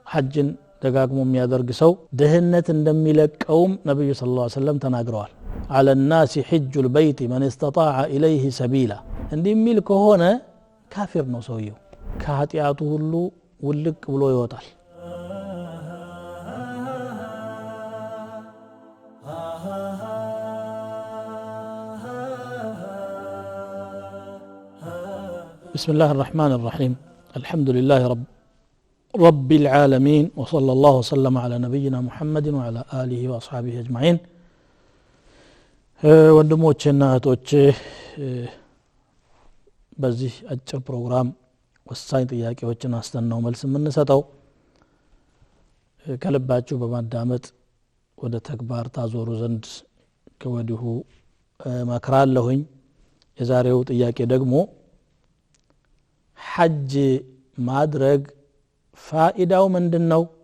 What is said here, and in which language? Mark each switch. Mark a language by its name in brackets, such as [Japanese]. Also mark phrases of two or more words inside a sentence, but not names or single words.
[Amharic] ሐጅን ደጋግሞ የሚያደርግ ሰው ደህነት እንደሚለቀውም ነብዩ ሰለላሁ ዐለይሂ ወሰለም ተናግረዋል [Arabic] على الناس حج البيت من استطاع إليه سبيلا [Amharic] እንደሚል ከሆነ ካፊር ነው ሰውየው ከኃጢያቱ ሁሉ ውልቅ ብሎ ይወጣል [Arabic] بسم الله الرحمن الرحيم الحمد لله رب العالمين وصلى الله وسلم على نبينا محمد وعلى آله وأصحابه أجمعين [Amharic] ወንድሞቼና እህቶቼ በዚህ አጭር ፕሮግራም ወሳኝ ጥያቄዎችን አስተናው መልስ የምንሰጠው ከልባችሁ በማዳመጥ ወደ ተግባር ታዞሩ ዘንድ ከወዲሁ መክራለሁኝ የዛሬው ጥያቄ ደግሞ ሐጅ ማድረግ ፋኢዳው ምንድነው